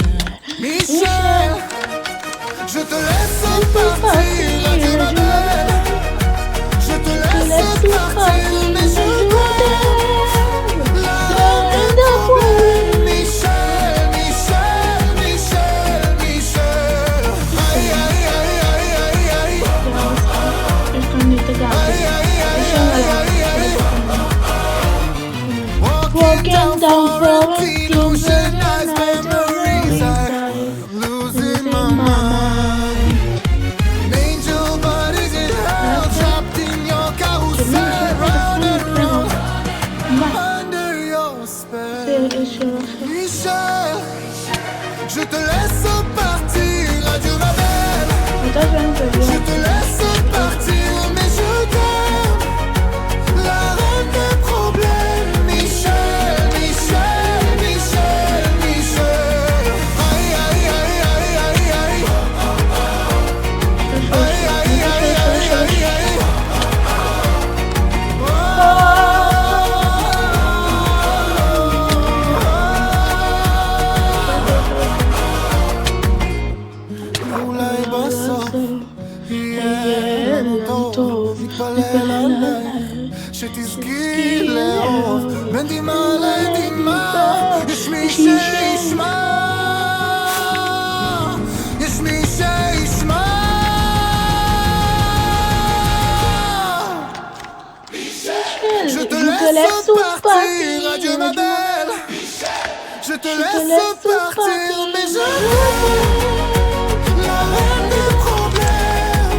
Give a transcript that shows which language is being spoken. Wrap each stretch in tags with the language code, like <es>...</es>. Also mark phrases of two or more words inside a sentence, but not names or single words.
<fr>Michel, je te laisse partir, adieu ma belle. Je te laisse partir, mais je t'aime. La reine de problème. Michel, Michel, Michel, Michel. Aïe, aïe, aïe, aïe, aïe, aïe.</fr> <en>Walking down Florentine, nice memories. I'm losing my mind. An angel, but is it hell? Trapped in your carousel, round and round, under your spell.</en> <fr>Michel, je te laisse partir, adieu ma belle. Je te laisse partir, mais je t'aime. La reine des problèmes. Michel, Michel, Michel, Michel. Aïe, aïe, aïe, aïe, aïe, aïe. Aïe, aïe, aïe, aïe, aïe, aïe.</fr> <he>אולי בסוף יהיה לנו טוב, נתפלל עליי שתזכי לאהוב בין דמעה לדמעה. יש מי שישמע, יש מי שישמע.</he> <fr>Je te laisse partir, adieu ma belle. Je te laisse partir, mais je la reine des problèmes.</fr>